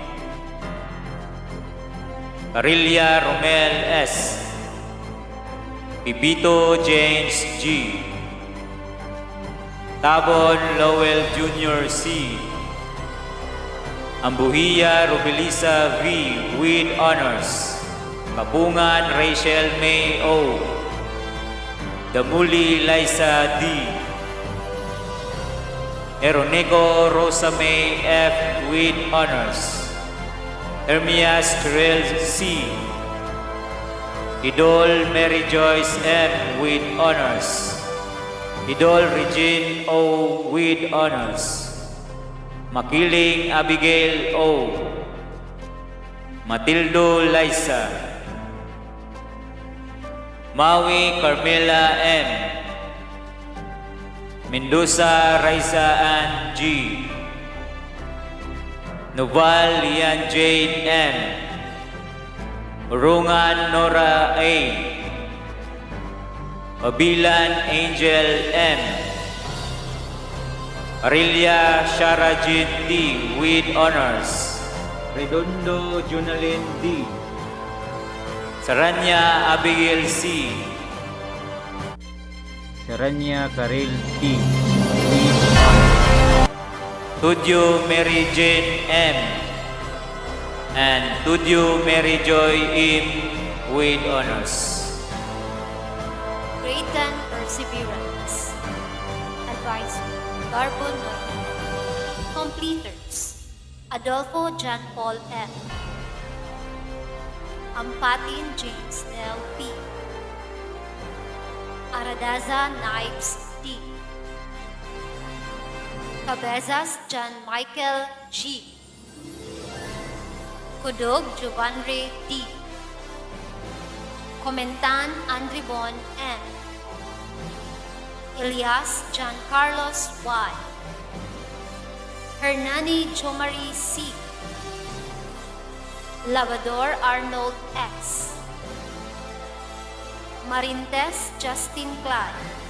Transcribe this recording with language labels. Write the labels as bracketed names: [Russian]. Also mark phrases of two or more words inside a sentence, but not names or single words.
[English] Parilla Romel S. Pipito James G. Tabon Lowell Jr. C. Ambuhia Rubelisa V. with honors. Kapungan Rachel May O. Damuli Liza D. Eroneco Rosa May F. with honors. Hermias Terrell C. Idol Mary Joyce M. with honors. Idol Regine O. with honors. Makiling Abigail O. Matildo Liza. Maui Carmela M. Mendoza Raisa Ann G. Noval Lian Jane M. Urungan Nora A. Babilan Angel M. Arilia Sharajit D. with honors. Redondo Junalyn D. Saranya Abigail C. Saranya Karel T. Tudyo Mary Jane M. and Tudyo Mary Joy M. with honors. Greaten Perseverance. Advisor, Garbon Noy. Completers, Adolfo John Paul M. Ampatin James Nell P. Aradaza Knives D. Cabezas John Michael G. Kudog Giovanre D. Comentan Andribon N. Elias John Carlos Y. Hernani Jomari C. Lavador Arnold X. Marintes Justin Clyde.